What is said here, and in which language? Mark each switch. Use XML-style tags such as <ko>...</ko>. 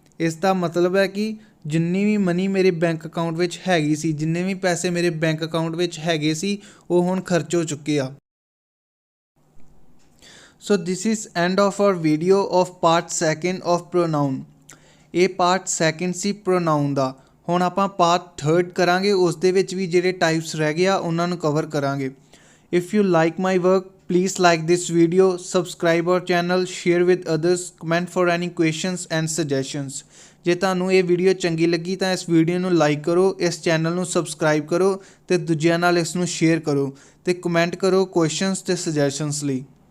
<pa>ਇਸ ਦਾ ਮਤਲਬ ਹੈ ਕਿ ਜਿੰਨੀ ਵੀ ਮਨੀ ਮੇਰੇ ਬੈਂਕ ਅਕਾਊਂਟ ਵਿੱਚ ਹੈਗੀ ਸੀ, ਜਿੰਨੇ ਵੀ ਪੈਸੇ ਮੇਰੇ ਬੈਂਕ ਅਕਾਊਂਟ ਵਿੱਚ ਹੈਗੇ ਸੀ ਉਹ ਹੁਣ ਖਰਚ ਹੋ ਚੁੱਕੇ ਆ।</pa> <en>So this is end of our video of part 2 of pronoun.</en> <pa>ਇਹ ਪਾਰਟ 2 ਸੀ ਪ੍ਰੋਨਾਊਨ ਦਾ। ਹੁਣ ਆਪਾਂ ਪਾਰਟ 3 ਕਰਾਂਗੇ, ਉਸ ਦੇ ਵਿੱਚ ਵੀ ਜਿਹੜੇ ਟਾਈਪਸ ਰਹਿ ਗਏ ਆ ਉਹਨਾਂ ਨੂੰ ਕਵਰ ਕਰਾਂਗੇ।</pa> <en>If you like my work please like this video, subscribe our channel, share with others, comment for any questions and suggestions।</en> <pa>ਜੇ ਤੁਹਾਨੂੰ ਇਹ ਵੀਡੀਓ ਚੰਗੀ ਲੱਗੀ ਤਾਂ ਇਸ ਵੀਡੀਓ ਨੂੰ ਲਾਈਕ ਕਰੋ, ਇਸ ਚੈਨਲ ਨੂੰ ਸਬਸਕ੍ਰਾਈਬ ਕਰੋ ਅਤੇ ਦੂਜਿਆਂ ਨਾਲ ਇਸ ਨੂੰ ਸ਼ੇਅਰ ਕਰੋ ਅਤੇ ਕਮੈਂਟ ਕਰੋ ਕੁਐਸਚਨਸ ਅਤੇ ਸੁਜੈਸ਼ਨਸ ਲਈ।</pa>